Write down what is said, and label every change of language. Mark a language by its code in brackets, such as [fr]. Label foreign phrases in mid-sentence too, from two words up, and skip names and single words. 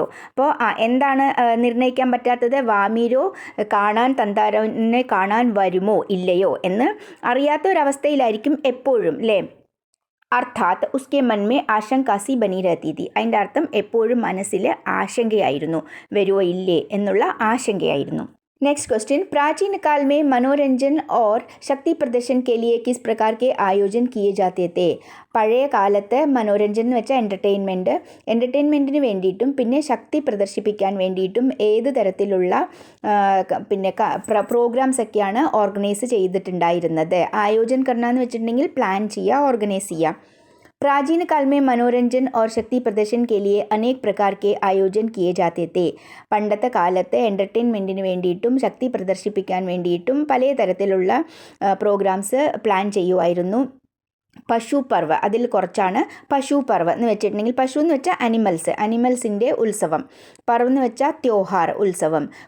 [ml] അപ്പോൾ എന്താണ് നിർണ്ണയിക്കാൻ പറ്റാത്തത്? വാമീരോ തന്താരനെ കാണാൻ വരുമോ ഇല്ലയോ എന്ന് അറിയാത്ത ഒരവസ്ഥയിലായിരിക്കും എപ്പോഴും, അല്ലേ? [hi] अर्थात उसके मन में आशंका सी बनी रहती थी. [ml] അതിൻ്റെ അർത്ഥം എപ്പോഴും മനസ്സിൽ ആശങ്കയായിരുന്നു, വരുമോ ഇല്ലേ എന്നുള്ള ആശങ്കയായിരുന്നു. [en] next question, [hi] प्राचीन काल में मनोरंजन और शक्ति प्रदर्शन के लिए किस प्रकार के आयोजन किए जाते थे? [ml] പഴയ കാലത്ത് മനോരഞ്ജൻ എന്ന് വെച്ചാൽ എൻ്റർടൈൻമെൻറ്റിന് വേണ്ടിയിട്ടും പിന്നെ ശക്തി പ്രദർശിപ്പിക്കാൻ വേണ്ടിയിട്ടും ഏത് തരത്തിലുള്ള പിന്നെ പ്രോഗ്രാംസ് ഒക്കെയാണ് ഓർഗനൈസ് ചെയ്തിട്ടുണ്ടായിരുന്നത്? [hi] आयोजन करना [ml] എന്ന് വെച്ചിട്ടുണ്ടെങ്കിൽ പ്ലാൻ ചെയ്യുക, ഓർഗനൈസ് ചെയ്യുക. [hi] प्राचीन काल में मनोरंजन और शक्ति प्रदर्शन के लिए अनेक प्रकार के आयोजन किए जाते थे. [ml] പണ്ടത്തെ കാലത്ത് എൻ്റർടൈൻമെൻറ്റിന് വേണ്ടിയിട്ടും ശക്തി പ്രദർശിപ്പിക്കാൻ വേണ്ടിയിട്ടും പല തരത്തിലുള്ള പ്രോഗ്രാംസ് പ്ലാൻ ചെയ്യുമായിരുന്നു. [hi] पशु पर्व, [ml] അതിൽ കുറച്ചാണ് [hi] पशु पर्व [ml] എന്ന് വെച്ചിട്ടുണ്ടെങ്കിൽ, പശു എന്ന് വെച്ചാൽ അനിമൽസിൻ്റെ ഉത്സവം, പർവ് എന്ന് വെച്ചാൽ ത്യോഹാർ, ഉത്സവം.